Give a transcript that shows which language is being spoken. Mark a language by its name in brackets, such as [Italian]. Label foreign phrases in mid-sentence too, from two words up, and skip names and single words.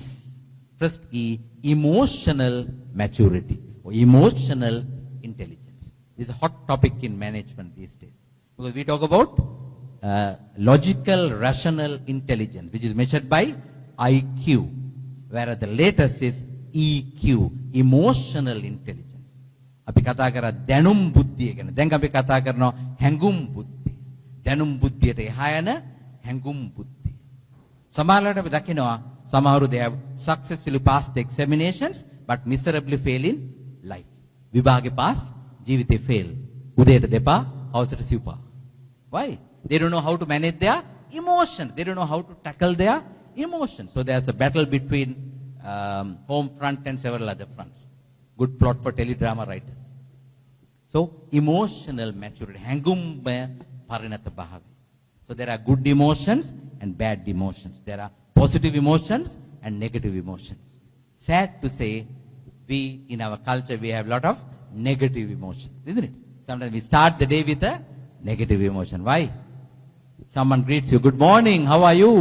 [English] First E, emotional maturity or emotional intelligence. This is a hot topic in management these days. Because we talk about logical, rational intelligence, which is measured by IQ, whereas the latest is EQ, emotional intelligence. [Sinhala] අපි කතා කරා දැනුම් බුද්ධිය ගැන. දැන් අපි කතා කරනවා හැඟුම් බුද්ධිය. දැනුම් බුද්ධියට එහා යන හැඟුම් බුද්ධිය. සමහරවිට අපි දකිනවා සමහරු [English] they have successfully passed the examinations but miserably fail in life. [Sinhala] විභාගේ pass ජීවිතේ fail. උදේට දෙපා හවසට සිව්පා. [English] Why? They don't know how to manage their emotions. They don't know how to tackle their emotions. So there's a battle between home front and several other fronts. Good plot for teledrama writers. So emotional maturity. [Sinhala] හැඟුම්මය පරිණත භාවය. [English] So there are good emotions and bad emotions. There are positive emotions and negative emotions. Sad to say, we in our culture, we have a lot of negative emotions, isn't it? Sometimes we start the day with a negative emotion. Why? Someone greets you, good morning, how are you?